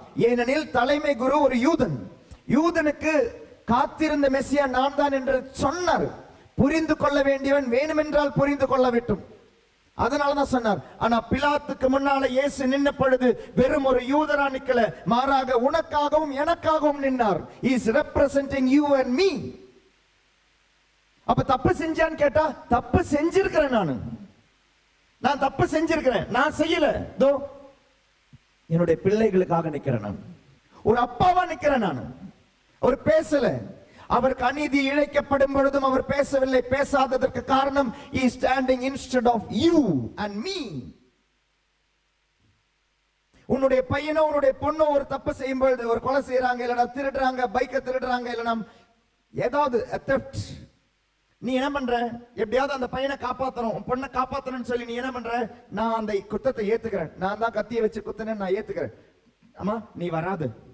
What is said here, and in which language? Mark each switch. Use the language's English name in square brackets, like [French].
[Tamil] ஏனெனில் தலைமை குரு ஒரு யூதன். யூதனுக்கு காத்திருந்த மெசியா நான் தான் என்று சொன்னார். புரிந்து கொள்ள வேண்டியவன் வேணுமென்றால் புரிந்து கொள்ள வேண்டும். அதனாலதான் சொன்னார். ஆனா பிலாத்துக்கு முன்னால இயேசு நின்ன பொழுது வெறும் ஒரு யூதரா நிக்கல, மாறாக உனக்காகவும் எனக்காகவும் நின்னார். [English] He is representing you and me. [Tamil] அப்ப தப்பு செஞ்சான்னு கேட்டா, தப்பு செஞ்சிருக்கிறேன். நான் தப்பு செஞ்சிருக்கிறேன். நான் செய்யல, தோ என்னுடைய பிள்ளைகளுக்காக நிக்கிறேன். நான் ஒரு அப்பாவா நிக்கிறேன். நான் ஒரு பேசல. அவருக்கு அநீதி இழைக்கப்படும் பொழுதும் அவர் பேசவில்லை. பேசாததற்கு காரணம் [English] he is standing instead of you and me. [Tamil] உன்னுடைய பையனோ உன்னுடைய பொண்ணோ ஒரு தப்பு செய்யும் பொழுது, ஒரு கொலை செய்யறாங்க, இல்லனா திருடுறாங்க, பைக்கை திருடுறாங்க, இல்லனா ஏதாவது theft, நீ என்ன பண்ற? எப்படியாவது அந்த பையனை காப்பாத்தணும், உன் பொண்ணை காப்பாத்தணும்னு சொல்லி நீ என்ன பண்ற? நான் அந்த குத்தத்தை ஏத்துக்கிறேன், நான் தான் கத்தியை வச்சு குத்தினேன், நான் ஏத்துக்கிறேன். ஆமா, நீ வராது.